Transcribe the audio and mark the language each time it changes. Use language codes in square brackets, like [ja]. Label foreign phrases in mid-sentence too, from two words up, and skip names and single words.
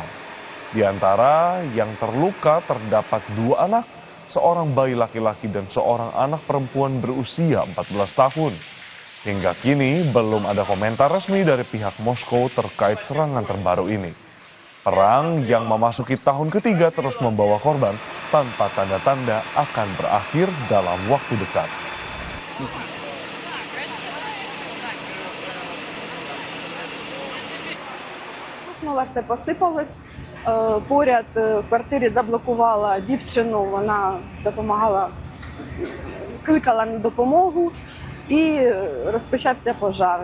[id] Di antara yang terluka terdapat 2 anak, seorang bayi laki-laki dan seorang anak perempuan berusia 14 tahun. Hingga kini belum ada komentar resmi dari pihak Moskow terkait serangan terbaru ini. Perang yang memasuki tahun ketiga terus membawa korban tanpa tanda-tanda akan berakhir dalam waktu dekat. [uk] Все посипалось. Поряд в квартирі заблокувала дівчину, вона допомагала, кликала на допомогу і розпочався пожар.